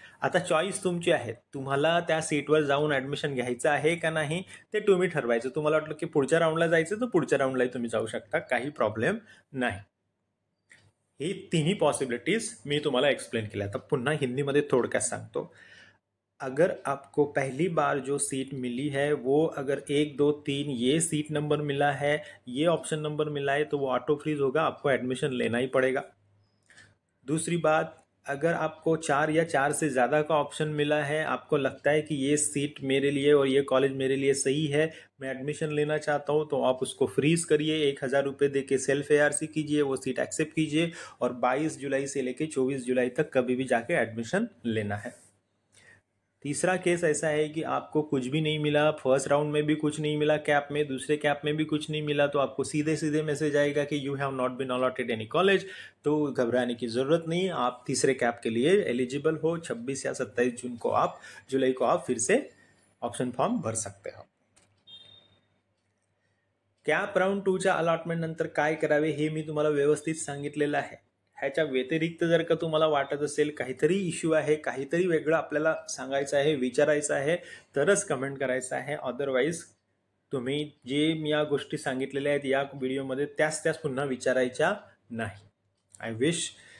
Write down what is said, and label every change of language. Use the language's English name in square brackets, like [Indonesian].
[Marathi] आता चॉईस तुमची आहे, तुम्हाला त्या सीटवर जाऊन ॲडमिशन घ्यायचं आहे का नाही ते तुम्ही ठरवायचं. तुम्हाला वाटलं की पुढच्या राऊंडला जायचं तर पुढच्या राऊंडलाही तुम्ही जाऊ शकता, काही प्रॉब्लेम नाही. ही तिन्ही पॉसिबिलिटीज मी तुम्हाला एक्सप्लेन केल्या. आता पुन्हा हिंदीमध्ये थोडक्यात सांगतो. [Hindi] अगर आपको पहली बार जो सीट मिली है वो अगर 1, 2, 3 ये सीट नंबर मिला है, ये ऑप्शन नंबर मिला है, तो वो ऑटो फ्रीज होगा, आपको एडमिशन लेना ही पड़ेगा. दूसरी बात, अगर आपको 4 या 4 से ज़्यादा का ऑप्शन मिला है, आपको लगता है कि ये सीट मेरे लिए और ये कॉलेज मेरे लिए सही है, मैं एडमिशन लेना चाहता हूँ, तो आप उसको फ्रीज़ करिए, 1000 रुपये दे के सेल्फ ARC कीजिए, वो सीट एक्सेप्ट कीजिए और 22 जुलाई से लेके 24 जुलाई तक कभी भी जाके एडमिशन लेना है. तीसरा केस ऐसा है कि आपको कुछ भी नहीं मिला, फर्स्ट राउंड में भी कुछ नहीं मिला कैप में, दूसरे कैप में भी कुछ नहीं मिला, तो आपको सीधे सीधे मैसेज आएगा कि [English] You have not been allotted any college. [Hindi] तो घबराने की ज़रूरत नहीं, आप तीसरे कैप के लिए एलिजिबल हो. 26 या 27 जुलाई को आप फिर से ऑप्शन फॉर्म भर सकते हो. [Marathi] कॅप राऊंड 2च्या अलॉटमेंट नंतर काय करावे हे मी तुम्हाला व्यवस्थित सांगितलेलं आहे. ह्याच्या व्यतिरिक्त जर का तुम्हाला वाटत असेल काहीतरी इश्यू आहे, काहीतरी वेगळं आपल्याला सांगायचं आहे, विचारायचं आहे, तरच कमेंट करायचं आहे. अदरवाईज तुम्ही जे मी या गोष्टी सांगितलेल्या आहेत या व्हिडिओमध्ये त्याच पुन्हा विचारायच्या नाही. [English] I wish.